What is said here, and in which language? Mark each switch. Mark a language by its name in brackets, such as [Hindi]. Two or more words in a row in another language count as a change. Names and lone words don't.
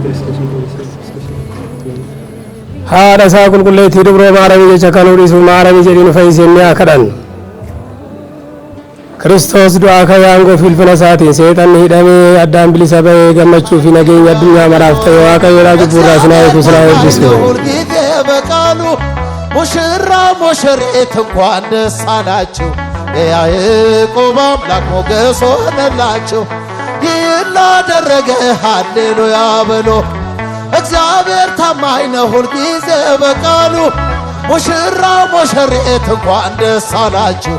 [Oromo] haadha isaa qulqulleettii dubroo maaramii jecha kan dhiisu maaramii jedhii nu fayyisee haa kadhannu. Kiristoos du'aa kayaangoo filfina isaatiin seexanni hidhamee addaan bilisa bahee gammachuu fi nageenya addunyaa maraaf ta'e waaqayyoodhaa cubbuurraa isin haa hiiku isin haa eebbisu. [Amharic] ሙሽራ ሙሽሪት እንኳን ደስ አላችሁ የያዕቆብ አምላክ ሞገስ ሆነላችሁ ይህን ላደረገ ሃሌሉያ በሉ እግዚአብሔር ታማኝ ነው ሁልጊዜ በቃሉ ሙሽራ ሙሽሪት እንኳን ደስ አላችሁ